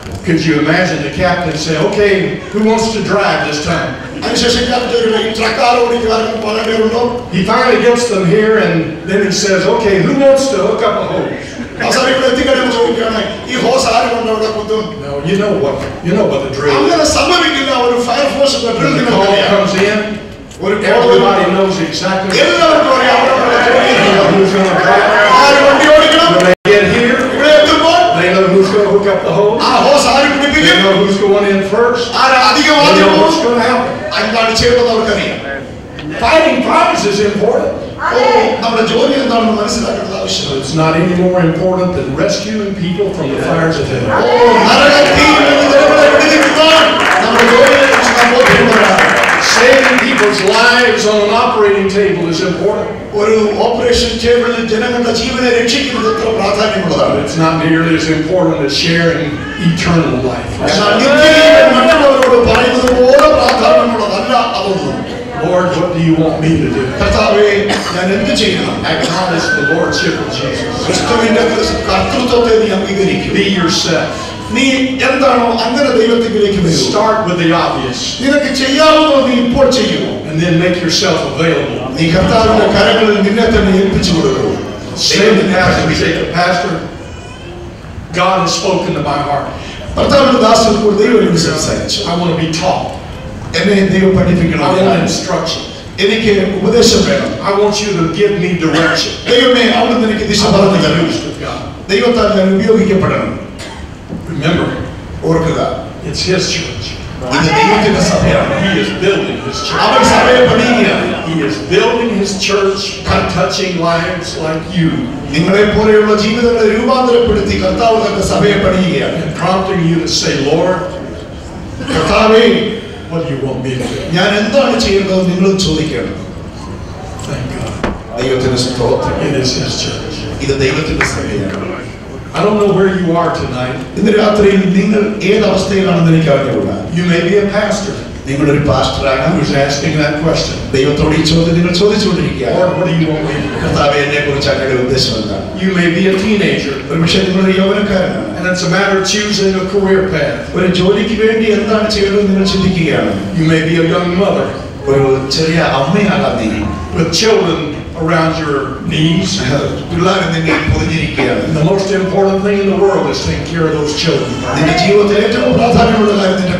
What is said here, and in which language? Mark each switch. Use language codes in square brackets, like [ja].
[en] Could you imagine the captain say, okay, who wants to drive this time? [ml] അതിനുശേഷം ഈ ട്രക്കാർ ഓടിക്കാർക്ക് പോകേണ്ടതുണ്ടോ? [en] He finally gets them here and then he says, okay, who wants to hook up a hose? [ml] അവസാനം ഇവിടെ എത്തിക്കഴിഞ്ഞാൽ ചോദിക്കുകയാണ്, ഈ ഹോസ് ആര് കൊണ്ട് അവിടെ കുത്തും? [en] No, you know what the drill is. [ml] അങ്ങനെ സംഭവിക്കില്ല. ഒരു fire force [en] When the call comes in, everybody knows exactly [ml] എല്ലാവർക്കും അറിയാം [en] who's going to drive. [ml] ആര് വണ്ടി ഓടിക്കണം, [en] When they get here, [ml] ഇവിടെ എത്തുമ്പോൾ [en] they know who's going to hook up the hose. [ml] ആ ഹോസ് ആര് [en] They [ml] പിടിപ്പിക്കും, [en] know who's going in first. [ml] ആര് അധികം [en] They [ml] ആദ്യം [en] know what's [ml] പോകും, [en] going to happen. [ml] എന്താണ് ചെയ്യേണ്ടത് അവർക്കറിയാം. [en] Fighting fires is important. [ml] നമ്മുടെ ജോലി എന്താണെന്ന് മനസ്സിലാക്കേണ്ടത് ആവശ്യമാണ്. [en] It's not any more important than rescuing people from the fires of hell. [ml] നരകത്തിൽ നിന്ന് ജനങ്ങളെ വിടുവിക്കുവാൻ നമ്മുടെ ജോലിയെക്കുറിച്ച് നാം ബോധ്യമുള്ളവരാണ്. [en] Saving people's lives on an operating table is important. [ml] ഒരു ഓപ്പറേഷൻ ടേബിളിൽ ജനങ്ങളുടെ ജീവനെ രക്ഷിക്കുന്നത് എത്ര പ്രാധാന്യമുള്ളതാണ്. [en] It's not nearly as important as sharing eternal life. [ml] എന്നാൽ നിത്യജീവൻ മറ്റുള്ളവരോട് പറയുന്നത് പോലെ പ്രാധാന്യമുള്ളതല്ല അതൊന്നും. [en] Lord, what do you want me to do? [ml] കർത്താവേ, ഞാൻ എന്ത് ചെയ്യണം? [en] Acknowledge the lordship of Jesus. [ml] ക്രിസ്തുവിന്റെ കർത്തൃത്വത്തെ നീ അംഗീകരിക്കും. [en] Be yourself. [ml] നീ എന്താണോ അങ്ങനെ ദൈവത്തിലേക്ക് വരൂ. [en] Start with the obvious. [ml] നിനക്ക് ചെയ്യാവുന്നത് നീ ഇപ്പോൾ ചെയ്യുമോ? [en] And then make yourself available. [ml] നീ കർത്താവിന്റെ കരങ്ങളിൽ നിന്നെ തന്നെ ഏൽപ്പിച്ചു കൊടുക്കൂ. [en] Say to the pastor, God has spoken to my heart. [ml] കർത്താവിന്റെ ദാസനോട് ദൈവം എന്നോട് സംസാരിച്ചു. [en] I want to be taught. [ml] എന്നെ ദൈവം പഠിപ്പിക്കണം. [en] I want instruction. [ml] എനിക്ക് ഉപദേശം വേണം. [en] I want you to give me direction. [ml] ദൈവമേ, അവിടുന്ന് എനിക്ക് ദിശ പറഞ്ഞു തരണം. ദൈവത്താൽ ഞാൻ ഉപയോഗിക്കപ്പെടണം. [en] Remember, [ml] ഓർക്കുക, [en] it's His church. [ml] ഇത് ദൈവത്തിന്റെ സഭയാണ്. [en] He is building His church. [ml] അവൻ സഭയെ പണിയുകയാണ്. [en] He is building His church by touching lives like you. [ml] നിങ്ങളെ പോലെയുള്ള ജീവിതങ്ങളെ രൂപാന്തരപ്പെടുത്തി കർത്താവ് തന്റെ സഭയെ പണിയുകയാണ്. [en] And prompting you to say, Lord, [ml] കർത്താവേ, [en] what do you want me to do? [ml] ഞാൻ എന്താണ് ചെയ്യേണ്ടത് നിങ്ങൾ ചോദിക്കണം. [en] Thank God. [ml] ദൈവത്തിന്റെ സ്തോത്രം. [en] It is His church. [ml] ഇത് ദൈവത്തിന്റെ സഭയാണ്. [en] I don't know where you are tonight. [ml] ഇന്ന് രാത്രിയിൽ നിങ്ങൾ ഏത് അവസ്ഥയിലാണെന്ന് എനിക്ക് അറിഞ്ഞുകൂടാ. [en] You may be a pastor [ml] നിങ്ങളൊരു പാസ്റ്ററാണ്. [en] who's asking that question. [ml] ദൈവത്തോട് ഈ ചോദ്യം നിങ്ങൾ ചോദിച്ചുകൊണ്ടിരിക്കുകയാണ്. [en] Lord, what do you want me to do? [ml] കർത്താവേ, എന്നെ കുറിച്ച് അങ്ങയുടെ ഉദ്ദേശം എന്താണ്? [en] You may be a teenager, [ml] ഒരുപക്ഷെ നിങ്ങളൊരു യൗവനക്കാരനാണ്. [en] and it's a matter of choosing a career path. [ml] ഒരു ജോലിക്ക് വേണ്ടി എന്താണ് ചെയ്യേണ്ടത് നിങ്ങൾ ചിന്തിക്കുകയാണ്. [en] You may be a young mother [ml] ഒരു ചെറിയ അമ്മയാകാം നീ. [en] with children around your knees. [ml] പിള്ളേർ നിന്നെ പൊതിഞ്ഞിരിക്കുകയാണ്. [en] And the most important thing in the world is taking care of those children. [ml] നിന്റെ ജീവിതത്തിൽ ഏറ്റവും പ്രാധാന്യമുള്ള കാര്യം നിന്റെ